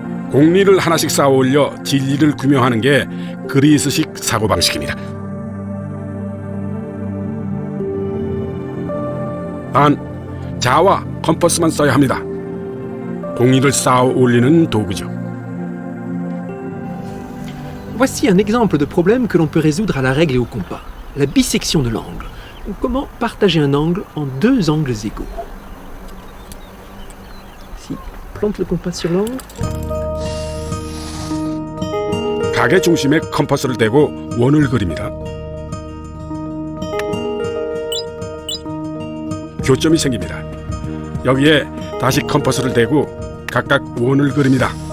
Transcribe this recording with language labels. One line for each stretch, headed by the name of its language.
Korean: 공리를 하나씩 쌓아 올려 진리를 규명하는 게 그리스식 사고방식입니다. 단, 자와 컴퍼스만 써야 합니다. 공리를 쌓아 올리는 도구죠.
French: Voici un exemple de problème que l'on peut résoudre à la règle et au compas. La bisection de l'angle. Comment partager un angle en deux angles égaux? Ici, plante le compas sur l'angle.
Korean: 각의 중심에 컴퍼스를 대고 원을 그립니다. 교점이 생깁니다. 여기에 다시 컴퍼스를 대고 각각 원을 그립니다.